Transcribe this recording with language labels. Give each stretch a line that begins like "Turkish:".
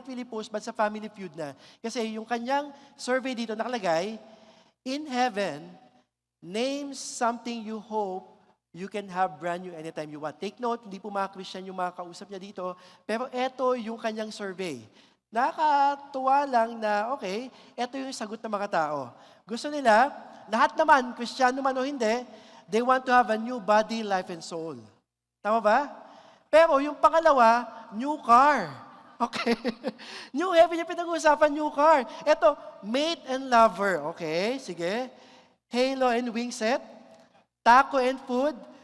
English: Not really post, but sa Family Feud na.
Filipino: Kasi yung kanyang survey dito nakalagay,
English: in heaven, name something you hope you can have brand new anytime you want. Take note,
Filipino: hindi po mga Christian yung mga kausap niya dito, pero eto yung kanyang survey. Nakakatuwa lang na, okay, eto yung sagot ng mga tao. Gusto nila, lahat naman, Kristiyano man o hindi,
English: they want to have a new body, life, and soul.
Filipino: Tama ba? Pero yung pangalawa, new car. Okay?
English: New heaven
Filipino: yung pinag-uusapan,
English: new car. Ito, mate and lover. Okay, sige. Halo and wing set. Taco and food.